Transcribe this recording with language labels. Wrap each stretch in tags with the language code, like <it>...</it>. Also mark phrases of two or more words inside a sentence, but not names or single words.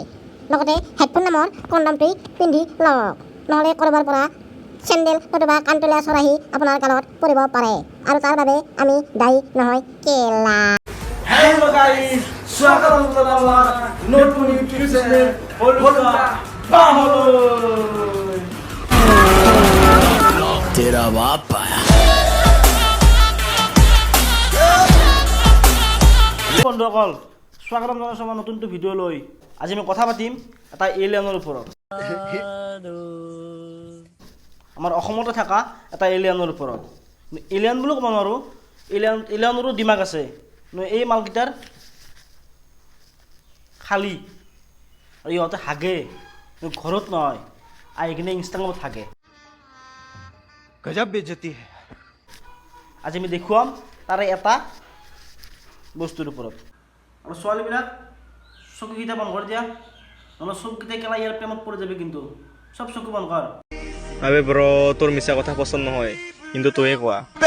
<as>লগতে হেডফোন নামৰ কণ্ডমটি পিন্ধি লওক, নহ'লে ক'ৰবাৰ পৰা চেণ্ডেল নতুবা কাণতলীয়া চৰাহী আপোনাৰ গালত পৰিব পাৰে, আৰু তাৰ বাবে আমি দায়ী নহয়। কেলা</as> <en>Hello guys,</en> <as>স্বাগতম জনালোঁ নতুন ইউটিউব চেনেল হলকা বাহলৈ।</as> <hi>तेरा बाप आया।</hi> <as>বন্ধুসকল, স্বাগতম জনাইছোঁ আমাৰ নতুনটো ভিডিঅ' লৈ। আজি আমি কথা পাতিম এটা এলিয়েনৰ ওপৰত। আমাৰ অসমতে থকা এটা এলিয়েনৰ ওপৰত। এলিয়েন বুলি ক'ব নোৱাৰোঁ, এলিয়েনৰো দিমাগ আছে। এই মালকেইটাৰ খালী আৰু ইহঁতে হাগে, ঘৰত নহয়, আহি কিনে ইনষ্টাগ্ৰামত হাগে।</as> <hi>गजब बेइज्जती है।</hi> <as>আজি আমি দেখুৱাম তাৰে এটা বস্তুৰ ওপৰত। আৰু ছোৱালীবিলাক চকুকেইটা বন্ধ কৰি দিয়া, নহ'লে চকুকেইটা কেলা ইয়াৰ প্ৰেমত পৰি যাবি। কিন্তু চব চকু বন্ধ কৰ। আবে ব্ৰ, তোৰ মিছা কথা পচন্দ নহয়, কিন্তু তয়ে কোৱা।</as>